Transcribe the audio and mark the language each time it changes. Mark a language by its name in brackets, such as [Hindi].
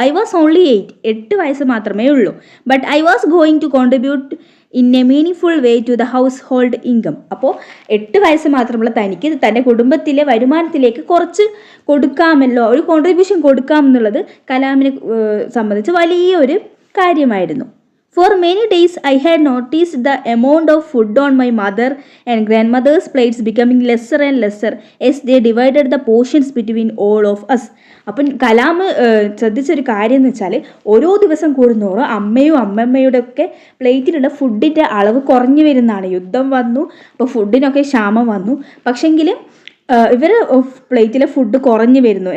[English] I was only 8 [Malayalam] വയസ്സ് മാത്രമേ ഉള്ളൂ. [English] But I was going to contribute in a meaningful way to the household income. [Malayalam] അപ്പോൾ 8 വയസ്സ് മാത്രമുള്ള തനിക്ക് തൻ്റെ കുടുംബത്തിലെ വരുമാനത്തിലേക്ക് കുറച്ച് കൊടുക്കാമല്ലോ, ഒരു കോൺട്രിബ്യൂഷൻ കൊടുക്കാമെന്നുള്ളത് കലാമിനെ സംബന്ധിച്ച് വലിയൊരു കാര്യമായിരുന്നു. [English] For many days I had noticed the amount of food on my mother and grandmother's plates becoming lesser and lesser as they divided the portions between all of us. [Malayalam] അപ്പം കലാം ശ്രദ്ധിച്ചൊരു കാര്യം എന്ന് വെച്ചാൽ ഓരോ ദിവസം കൂടുന്നോറും അമ്മയും അമ്മമ്മയുടെ ഒക്കെ പ്ലേറ്റിലുള്ള ഫുഡിൻ്റെ അളവ് കുറഞ്ഞു വരുന്നതാണ്. യുദ്ധം വന്നു, അപ്പോൾ ഫുഡിനൊക്കെ ക്ഷാമം വന്നു. പക്ഷെങ്കിൽ ഇവർ പ്ലേറ്റിലെ ഫുഡ് കുറഞ്ഞു വരുന്നു.